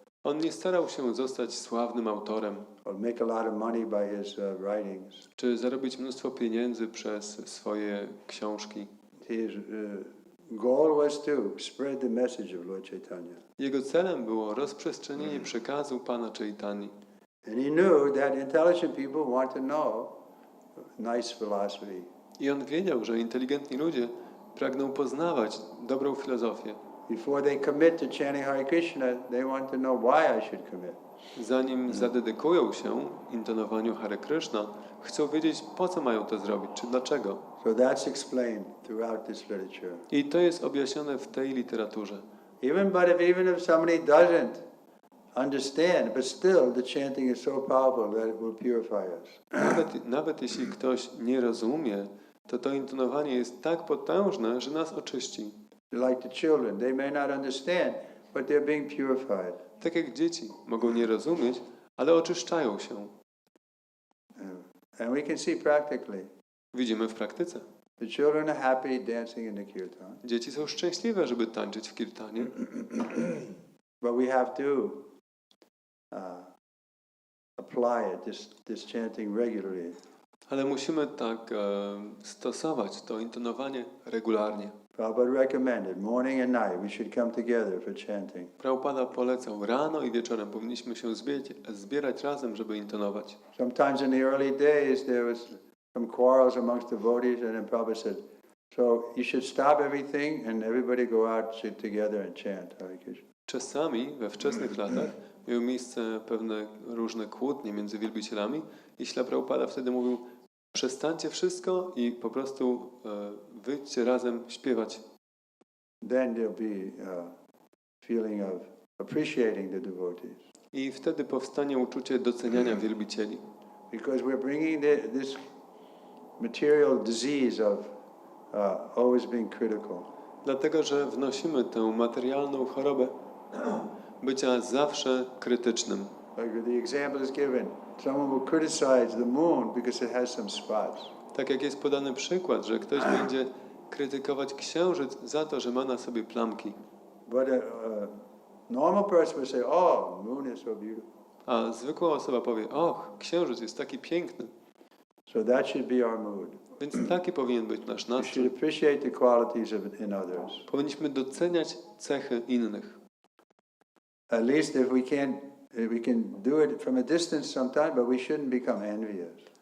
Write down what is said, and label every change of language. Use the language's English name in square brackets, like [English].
[Polish] On nie starał się zostać sławnym autorem. [English] Or make a lot of money by his writings. [Polish] Czy zarobić mnóstwo pieniędzy przez swoje książki. [English] His goal was to spread the message of Lord Chaitanya. [Polish] Jego celem było rozprzestrzenienie przekazu Pana Chaitani. [English] And he knew that intelligent people want to know nice philosophy. [Polish] I on wiedział, że inteligentni ludzie pragną poznawać dobrą filozofię. [English] Before they commit to chanting Hare Krishna, they want to know why I should commit. [Polish] Zanim zadedykują się intonowaniu Hare Krishna, chcą wiedzieć, po co mają to zrobić, czy dlaczego. [English] So that's explained throughout this literature. [Polish] I to jest objaśnione w tej literaturze. [English] Even if somebody doesn't understand, but still the chanting is so powerful that it will purify us. [Polish] Nawet jeśli ktoś nie rozumie, to intonowanie jest tak potężne, że nas oczyści. [English] Like the children, they may not understand, but they're being purified. [Polish] Tak jak dzieci mogą nie rozumieć, ale oczyszczają się. [English] And we can see practically. [Polish] Widzimy w praktyce. [English] The children are happy dancing in the kirtan. [Polish] Dzieci są szczęśliwe, żeby tańczyć w kirtanie. [English] But we have to apply it, this chanting regularly. [Polish] Ale musimy tak stosować to intonowanie regularnie. [English] Prabhupada recommended morning and night we should come together for chanting. [Polish] Prabhupada polecał rano i wieczorem powinniśmy się zbierać razem, żeby intonować. [English] Sometimes in the early days there was some quarrels amongst devotees, and then Prabhupada said, so you should stop everything and everybody go out together and chant Hare Krishna. [Polish] Czasami we wczesnych latach miały miejsce pewne różne kłótnie między wielbicielami i Śrila Prabhupada wtedy mówił: przestańcie wszystko i po prostu wyjdźcie razem śpiewać. [English] Then there'll be a feeling of appreciating the devotees. [Polish] I wtedy powstanie uczucie doceniania wielbicieli. [English] Because we're bringing this material disease of always being critical. [Polish] Dlatego, że wnosimy tę materialną chorobę bycia zawsze krytycznym. [English] Like the example is given, someone will criticize the moon because it has some spots. [Polish] Tak jak jest podany przykład, że ktoś będzie krytykować księżyc za to, że ma na sobie plamki. [English] But a normal person will say, "Oh, moon is so beautiful." [Polish] A zwykła osoba powie: och, księżyc jest taki piękny. [English] So So that should be our mood. [Polish] Więc taki powinien być nasz [English] We should [Polish] nastrój. [English] appreciate the qualities in others. [Polish] Powinniśmy doceniać cechy innych. [English] At least if we can do it from a distance sometimes, but we shouldn't become envious.